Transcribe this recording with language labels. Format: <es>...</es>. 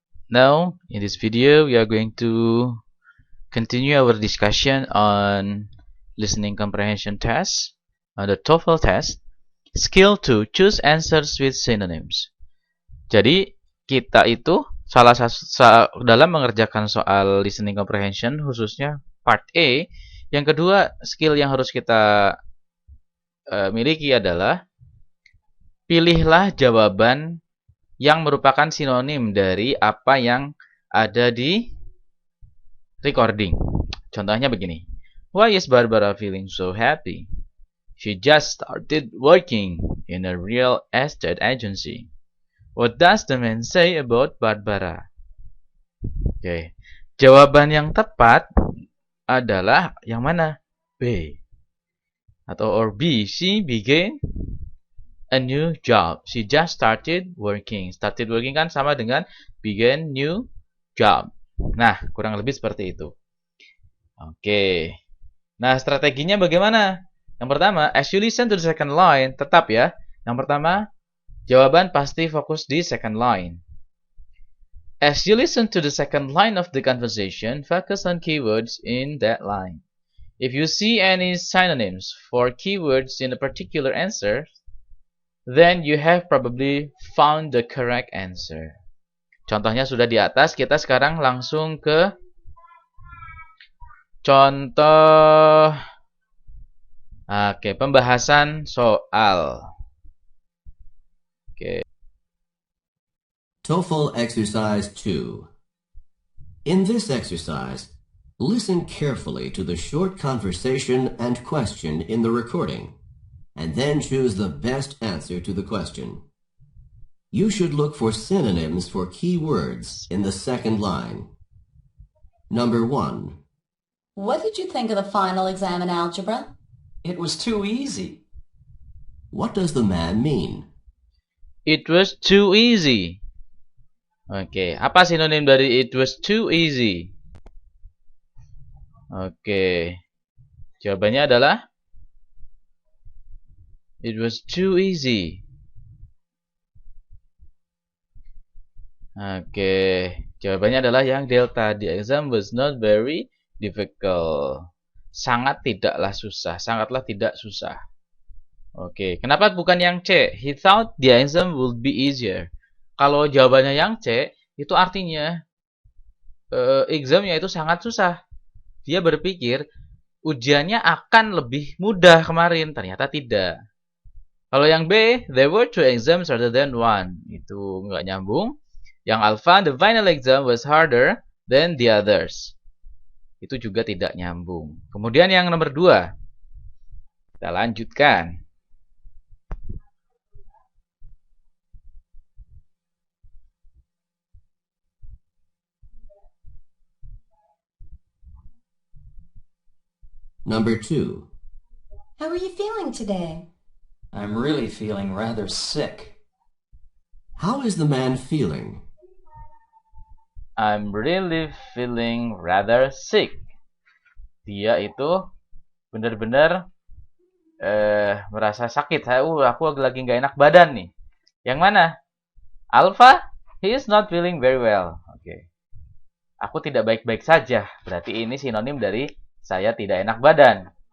<en>Now in this video we are going to continue our discussion on listening comprehension test, the TOEFL test, skill to choose answers with synonyms.</en> <id>Jadi kita itu dalam mengerjakan soal listening comprehension khususnya part A, yang kedua skill yang harus kita miliki adalah pilihlah jawaban yang merupakan sinonim dari apa yang ada di recording. Contohnya begini.</id> <en>Why is Barbara feeling so happy? She just started working in a real estate agency. What does the man say about Barbara?</en> <id>Oke. Jawaban yang tepat adalah yang mana?</id> <en>B. Or B. She began a new job. She just started working. Started working</en> <id>kan sama dengan</id> <en>begin new job.</en> <id>Nah, kurang lebih seperti itu. Oke. Nah, strateginya bagaimana? Yang pertama,</id> <en>as you listen to the second line,</en> <id>tetap ya. Yang pertama, jawaban pasti fokus di second line.</id> <en>As you listen to the second line of the conversation, focus on keywords in that line. If you see any synonyms for keywords in a particular answer, then you have probably found the correct answer.</en> <id>Contohnya sudah di atas, kita sekarang langsung ke contoh pembahasan soal.</id> <en>TOEFL Exercise 2. In this exercise, listen carefully to the short conversation and question in the recording, and then choose the best answer to the question. You should look for synonyms for key words in the second line. Number 1. What did you think of the final exam in algebra? It was too easy. What does the man mean? It was too easy.</en> <id>Oke, apa sinonim dari</id> <en>it was too easy?</en> <id>Oke, jawabannya adalah</id> <en>it was too easy.</en> <id>Oke, jawabannya adalah yang delta.</id> <en>The exam was not very difficult.</en> <id>Sangatlah tidak susah. Oke, kenapa bukan yang C?</id> <en>He thought the exam would be easier.</en> <id>Kalau jawabannya yang C, itu artinya examnya itu sangat susah. Dia berpikir ujiannya akan lebih mudah kemarin, ternyata tidak. Kalau yang B,</id> <en>there were 2 exams rather than 1.</en> <id>Itu nggak nyambung. Yang alpha,</id> <en>the final exam was harder than the others.</en> <id>Itu juga tidak nyambung. Kemudian yang nomor 2. Kita lanjutkan.</id> <en>Number 2. How are you feeling today? I'm really feeling rather sick. How is the man feeling? I'm really feeling rather sick.</en> <id>Dia itu benar-benar merasa sakit. Aku lagi nggak enak badan nih. Yang mana?</id> <en>Alpha, he is not feeling very well.</en> <id>Oke. Aku tidak baik-baik saja. Berarti ini sinonim dari saya tidak enak badan.</id>